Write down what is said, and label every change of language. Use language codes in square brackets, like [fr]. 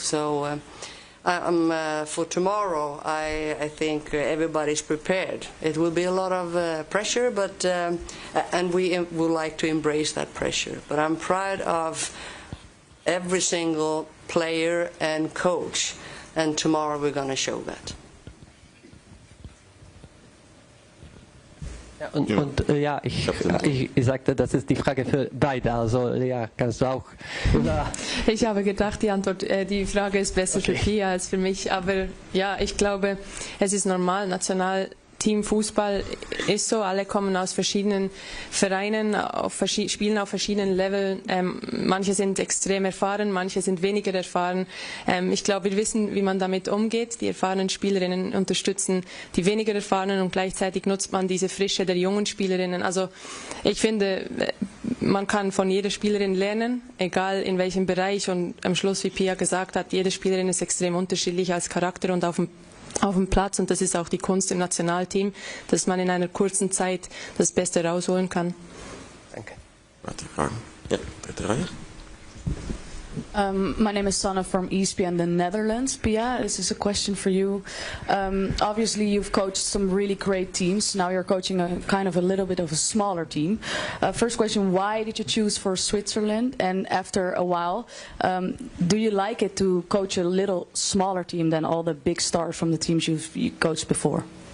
[en] So for tomorrow, I think everybody's prepared. It will be a lot of pressure, but and we would like to embrace that pressure. But I'm proud of every single player and coach, and tomorrow we're going to show that. [de] Ja, ich sagte, das ist die Frage für beide. Also ja, kannst du auch. Ich habe gedacht, die Frage ist besser für Pia als für mich. Aber ja, ich glaube, es ist normal. Nationalteam-Fußball ist so. Alle kommen aus verschiedenen Vereinen, spielen auf verschiedenen Leveln. Manche sind extrem erfahren, manche sind weniger erfahren. Ich glaube, wir wissen, wie man damit umgeht. Die erfahrenen Spielerinnen unterstützen die weniger erfahrenen, und gleichzeitig nutzt man diese Frische der jungen Spielerinnen. Also ich finde, man kann von jeder Spielerin lernen, egal in welchem Bereich. Und am Schluss, wie Pia gesagt hat, jede Spielerin ist extrem unterschiedlich als Charakter und auf dem Platz, und das ist auch die Kunst im Nationalteam, dass man in einer kurzen Zeit das Beste rausholen kann. Danke. Ja, dritte Reihe. [en] My name is Sanna from ESPN, the Netherlands. Pia, this is a question for you. Obviously, you've coached some really great teams. Now you're coaching a kind of a little bit of a smaller team. First question, why did you choose for Switzerland? And after a while, do you like it to coach a little smaller team than all the big stars from the teams you coached before?